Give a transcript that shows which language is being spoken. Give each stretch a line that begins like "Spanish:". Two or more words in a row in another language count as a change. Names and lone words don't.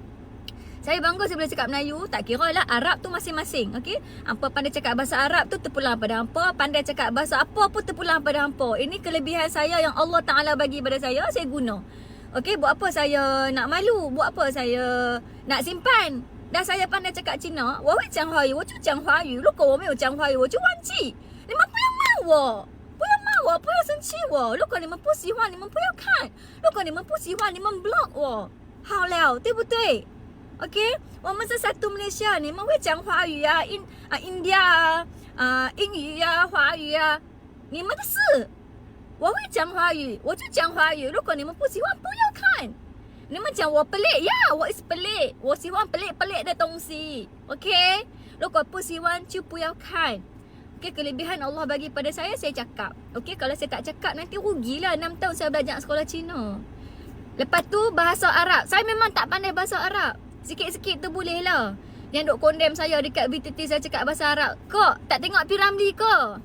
Malay: Saya bangga saya boleh cakap Melayu. Tak kira lah, Arab tu masing-masing, okey? Hampa pandai cakap bahasa Arab tu terpulang pada hampa. Pandai cakap bahasa apa pun terpulang pada hampa. Ini kelebihan saya yang Allah Ta'ala bagi pada saya guna. Okey, buat apa saya nak malu? Buat apa saya nak simpan? Dah saya pandai cakap Cina,
Chinese: 我会讲华语，我就讲华语。如果我没有讲华语，我就忘记。你们不要骂我，不要骂我，不要生气我。如果你们不喜欢，你们不要看。如果你们不喜欢，你们 block 我。好了，对不对 ？OK， 我们是 satu Malaysia，你们会讲华语啊，India 啊，英语啊，华语啊，你们的事。我会讲华语，我就讲华语。如果你们不喜欢，不要看。你们讲我pelik， 呀，我是pelik，我喜欢pelik的东西。OK， 如果不喜欢就不要看。OK，
Malay: kelebihan Allah bagi pada saya cakap. OK， kalau saya tak cakap nanti rugilah 6 tahun saya belajar sekolah Cina. Lepas tu bahasa Arab. Saya memang tak pandai bahasa Arab. Sikit-sikit tu boleh lah. Yang duk condemn saya dekat VTT saya cakap bahasa Arab. Kok tak tengok P-Ramlee ke?